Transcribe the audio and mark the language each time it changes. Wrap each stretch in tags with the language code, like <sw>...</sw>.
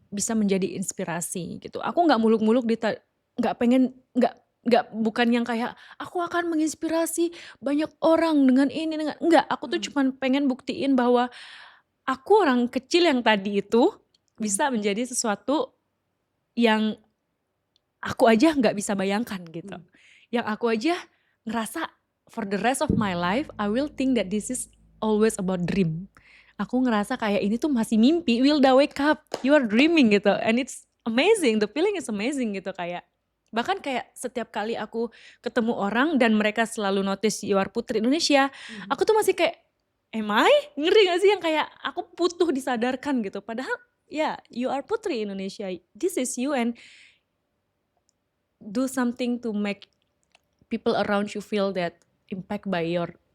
<id>bisa menjadi inspirasi gitu. Aku nggak muluk-muluk nggak pengen bukan yang kayak aku akan menginspirasi banyak orang dengan ini dengan enggak, aku tuh Mhm, cuman pengen buktiin bahwa aku orang kecil yang tadi itu mhm, bisa menjadi sesuatu yang aku aja nggak bisa bayangkan gitu. mhm. Yang aku aja ngerasa</id> <en>for the rest of my life, I will think that this is always about dream.</en> <id>Aku ngerasa kayak ini tuh masih mimpi, Wilda</id> <en>wake up, you are dreaming</en> <id>gitu.</id> <en>And it's amazing, the feeling is amazing</en> <id>gitu kayak. Bahkan kayak setiap kali aku ketemu orang dan mereka selalu</id> <en>notice you are</en> <id>Putri Indonesia, Mhm. aku tuh masih kayak,</id> <en>am I?</en> <id>Ngeri gak sih yang kayak aku butuh disadarkan gitu. Padahal ya,</id> <en>you are Putri Indonesia, this is you and do something to make people around you feel that impact by your</en>